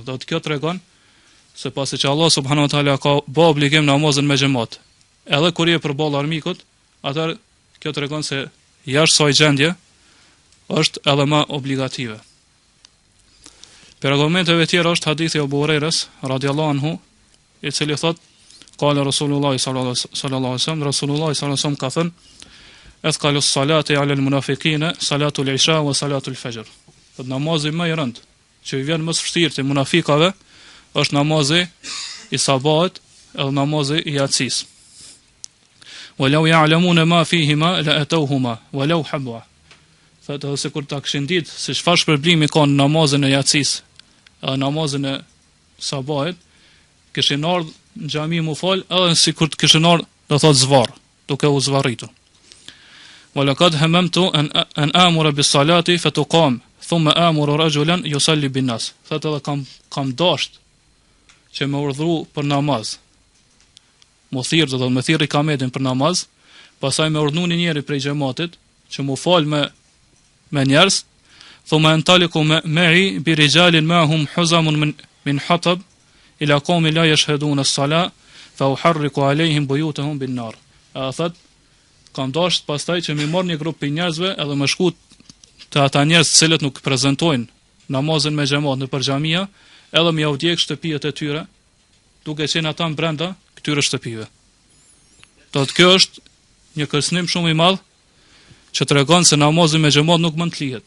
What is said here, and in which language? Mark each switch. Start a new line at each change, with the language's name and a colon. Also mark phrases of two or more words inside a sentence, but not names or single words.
Albanian: Do të kjo tregon se pasi që Allah
Arabic: سبحانه وتعالى
Albanian: ka bë obligim namazin me xhamat, edhe kur je përballë armikut, atëherë kjo tregon se jashtë kësaj gjendje është edhe më obligative. Për argumenteve tjera është hadithi Abu Hurairës
Arabic: رضي الله عنه,
Albanian: i cili thotë:
Arabic: "قال رسول الله صلى الله عليه وسلم رسول الله صلى الله عليه وسلم
Albanian: ka thënë:
Arabic: "أثقل الصلاة على المنافقين صلاة العشاء وصلاة الفجر."
Albanian: Do namazi më i rënd që i vjen më së vështirë te munafikave është namazi i sabat edhe namazi i yatsis.
Arabic: "ولو يعلمون ما فيهما لأتوهما ولو حبوا."
Albanian: Thotë se kur ta kishin ditë se çfarë shpërblimi ka në namazin e yatsis, namazin e sabatit, kishin ardhur në xhami mu fal, edhe sikur të kishin ardhur, do thotë zvarr, duke u zvarritur.
Arabic: "ولقد هممت أن آمر بالصلاة فتقام ثم آمر رجلا يصلي بالناس."
Albanian: Thotë edhe kam dashur që më urdhëru për namaz. Më thirr, do të më thirr ikametin për namaz, pastaj më urdhënu një njeri prej xhamatit që më fal me njerëz,
Arabic: ثم أنطلق معي برجال معهم حزم من حطب إلى قوم لا يشهدون الصلاة فأحرق عليهم بيوتهم بالنار.
Albanian: Thot kam dashur pastaj që më marr një grup për njerëzve edhe më shku te ata njerëz të cilët nuk prezantojnë namazin me xhamat nëpër xhamia, edhe më udhjek shtëpijet e tyre, duke qenë ata brenda këtyre shtëpive. Do të kjo është një kërcënim shumë i madh që tregon se namazi me xhamat nuk mund të lihet.